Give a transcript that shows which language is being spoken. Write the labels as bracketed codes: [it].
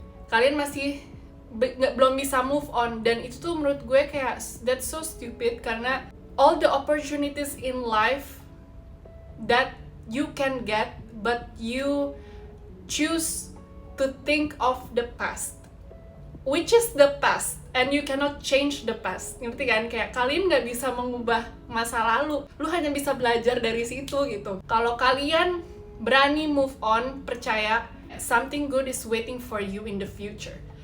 [id] Kalian masih belum bisa move on, dan itu tuh menurut gue kayak [en] that's so stupid, [id] karena [en] all the opportunities in life that you can get, but you choose to think of the past, which is the past, and you cannot change the past. [id] Ngerti kan? Kayak kalian gak bisa mengubah masa lalu, lu hanya bisa belajar dari situ gitu. Kalau kalian berani move on, percaya [en] something good is waiting for you in the future.